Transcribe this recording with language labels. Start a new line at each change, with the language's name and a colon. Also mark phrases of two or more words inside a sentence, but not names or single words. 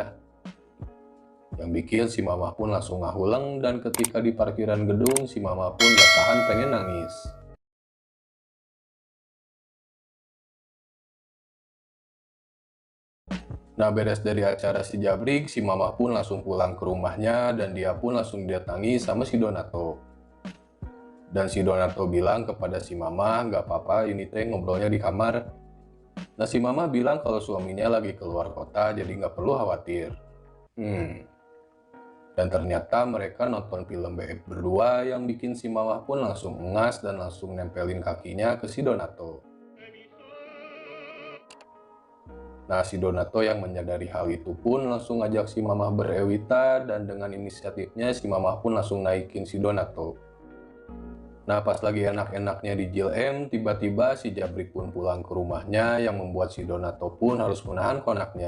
Indonesian: Yang bikin si Mama pun langsung ngahuleng, dan ketika di parkiran gedung si Mama pun gak tahan pengen nangis. Nah, beres dari acara si Jabrik, si Mama pun langsung pulang ke rumahnya dan dia pun langsung didatangi sama si Donato. Dan si Donato bilang kepada si Mama, nggak apa-apa ini teh ngobrolnya di kamar. Nah, si Mama bilang kalau suaminya lagi keluar kota jadi nggak perlu khawatir. Dan ternyata mereka nonton film BF berdua yang bikin si Mama pun langsung ngas dan langsung nempelin kakinya ke si Donato. Nah, si Donato yang menyadari hal itu pun langsung ngajak si Mama berewita, dan dengan inisiatifnya si Mama pun langsung naikin si Donato. Nah, pas lagi enak-enaknya di Jil M, tiba-tiba si Jabrik pun pulang ke rumahnya yang membuat si Donato pun harus menahan konaknya.